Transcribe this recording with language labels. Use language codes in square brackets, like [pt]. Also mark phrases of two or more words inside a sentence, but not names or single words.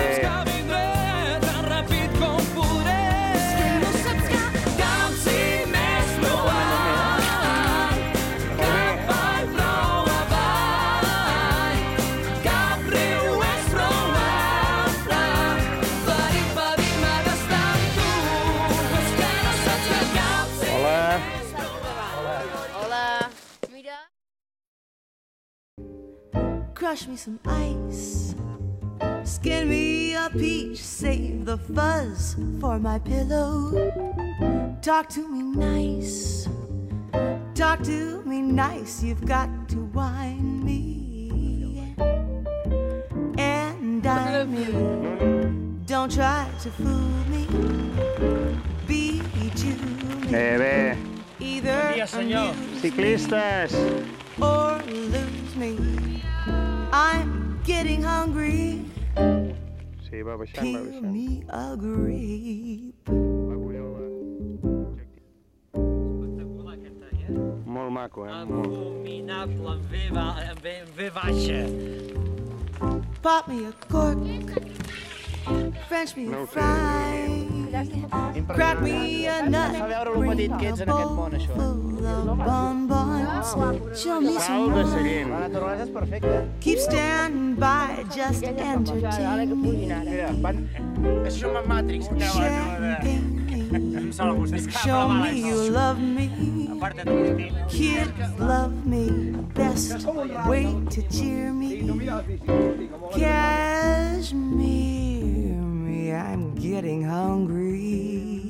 [ca] saps que vindré tan ràpid com podré és que no saps que cap cim és prou alt cap vall prou avall cap riu és prou alta per impedir-me d'estar amb tu és que no saps que cap cim Hola. Hola. [en] Crush me some ice, Skin me a peach, save the fuzz for my pillow. Talk to me nice, talk to me nice. You've got to whine me, and I mean, don't try to fool me. Beat you me. [ca] Bé. [en] Either amuse [ca] Ciclistes. [en] or lose me. I'm getting hungry. [ca] Sí, va baixant, va [en] Peel [ca] baixant. [en] me a grape. [ca] L'agullola. Espectacular aquest tall, Molt maco, Molt. Abominable, en V baixa. [en] Pop me a cork. French me [ca] No [en] a [ca] ho sé. [en] fry. Crack me a nut. [ca] Fa veure lo petit que ets en aquest món, això. [en] Full of bonbons. Show me [ca] Sal [en] some [ca] de [en] more. [ca] seient. La naturalesa és perfecta. [en] Keep standing by, just entertain me. [ca] Mira, això és un Matrix. [en] Champagne me. Show me you love me. Kid, love me. Best way to cheer me. Cashmere me. I'm getting hungry.